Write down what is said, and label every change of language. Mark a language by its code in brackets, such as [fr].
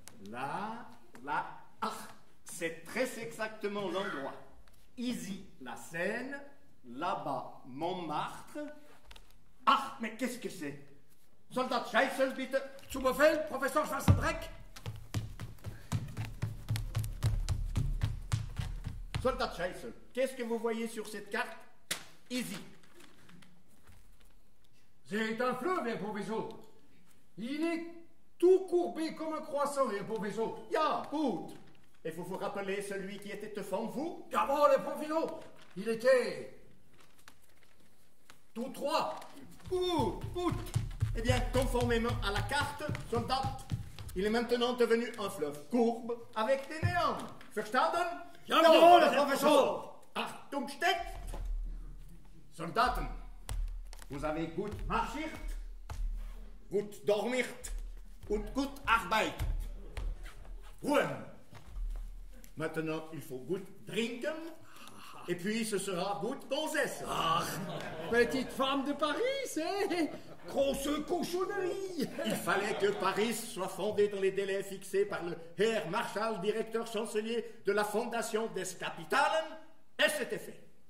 [fr] Là, ah, c'est très exactement l'endroit. Ici, la Seine, là-bas, Montmartre. Ah, mais qu'est-ce que c'est? [de] Soldat Scheissel, bitte. Zu Befehl, Professor Schwarzendreck. [fr] Soldat Scheissel, qu'est-ce que vous voyez sur cette carte? Ici. C'est un fleuve, Herr Professor. Il est tout courbé comme un croissant, Herr Professor. [de] Ja, gut. [fr] Et vous vous rappelez celui qui était devant vous? [de] Jawohl, [fr] Herr Professor. Il était tout droit. [de] Gut. [fr] Eh bien, conformément à la carte, soldat, il est maintenant devenu un fleuve courbe avec des néants. [de] Verstanden? Jawohl, Herr Professor. Achtung, steckt! [fr] Soldaten, vous avez [de] gut marschiert, gut dormiert und gut arbeitet. Ruhe! [fr] Maintenant, il faut gut trinken, et puis ce sera gut gonzesse. Petite femme de Paris, c'est grosse cochonnerie. Il fallait que Paris soit fondé dans les délais fixés par le Herr Marschall, directeur chancelier de la Fondation des Kapitalen, et c'était fait.